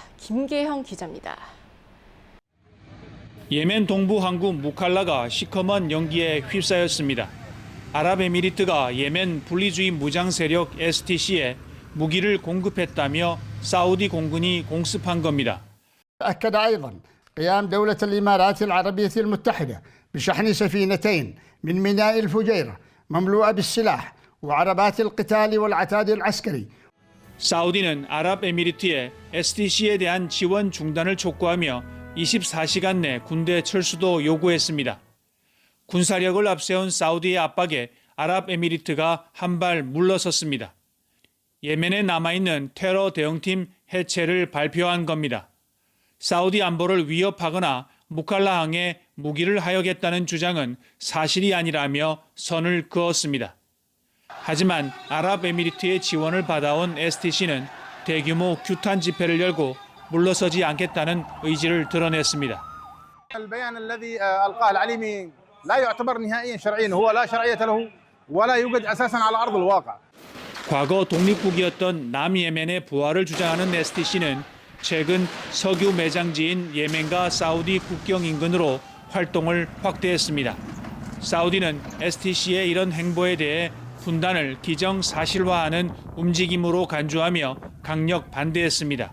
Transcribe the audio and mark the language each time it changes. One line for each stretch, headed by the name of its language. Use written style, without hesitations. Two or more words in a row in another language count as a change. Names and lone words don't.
Korean: 김계형 기자입니다. 예멘 동부 항구 무칼라가 시커먼 연기에 휩싸였습니다. 아랍에미리트가 예멘 분리주의 무장 세력 STC에 무기를 공급했다며 사우디 공군이 공습한 겁니다.
Arabic: أكد أيضا قيام دولة الإمارات العربية المتحدة بشحن سفينتين من ميناء الفجيرة مملوءة بالسلاح وعربات القتال والعتاد العسكري.
Korean: 사우디는 아랍에미리트에 STC에 대한 지원 중단을 촉구하며 24시간 내 군대 철수도 요구했습니다. 군사력을 앞세운 사우디의 압박에 아랍에미리트가 한 발 물러섰습니다. 예멘에 남아있는 테러 대응팀 해체를 발표한 겁니다. 사우디 안보를 위협하거나 무칼라항에 무기를 하역했다는 주장은 사실이 아니라며 선을 그었습니다. 하지만 아랍에미리트의 지원을 받아온 STC는 대규모 규탄 집회를 열고 물러서지 않겠다는 의지를 드러냈습니다.
Arabic: البيان الذي ألقاه العليمي لا يعتبر نهائيا شرعيا هو لا شرعية له ولا يوجد أساسا على أرض الواقع.
Korean: 과거 독립국이었던 남예멘의 부활을 주장하는 STC는 최근 석유 매장지인 예멘과 사우디 국경 인근으로 활동을 확대했습니다. 사우디는 STC의 이런 행보에 대해 분단을 기정사실화하는 움직임으로 간주하며 강력 반대했습니다.